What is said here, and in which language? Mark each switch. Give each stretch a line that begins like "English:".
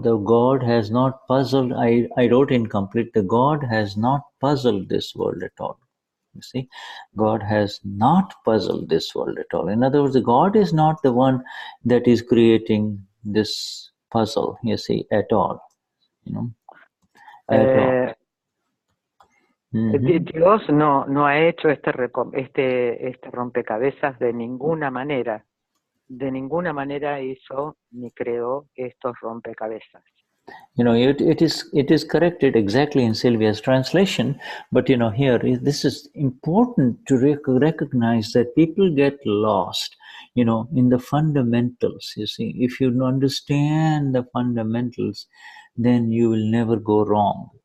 English: The God has not puzzled, I wrote incomplete, the God has not puzzled this world at all. You see, God has not puzzled this world at all. In other words, God is not the one that is creating this puzzle, you see, at all. At all.
Spanish: Dios no ha hecho este rompecabezas de ninguna manera. De ninguna manera hizo ni creó estos rompecabezas.
English: It is corrected exactly in Sylvia's translation, but here this is important to recognize that people get lost, in the fundamentals. You see, if you understand the fundamentals, then you will never go wrong.